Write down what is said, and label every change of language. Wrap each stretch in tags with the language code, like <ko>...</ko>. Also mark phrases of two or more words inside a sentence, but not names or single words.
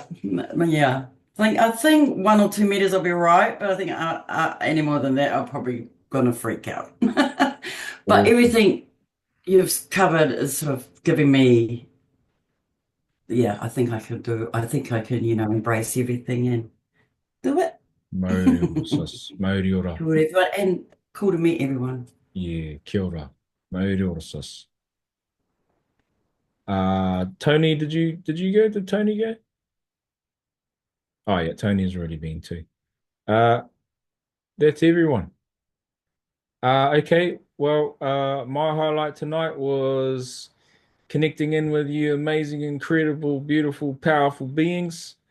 <en>I think 1 or 2 meters I'll be right, but I think any more than that, I'm probably gonna freak out. But everything you've covered is sort of giving me, I think I can embrace everything and do it.</en> <mi>Maori ora, sis. Maori ora.</mi> <en>And cool to meet everyone. Yeah,</en> <mi>kia ora. Maori ora,</mi> <en>sis. Tony, did you go? Did Tony go? Oh yeah, Tony's already been too. That's everyone. Okay, well, my highlight tonight was connecting in with you amazing, incredible, beautiful, powerful beings.</en>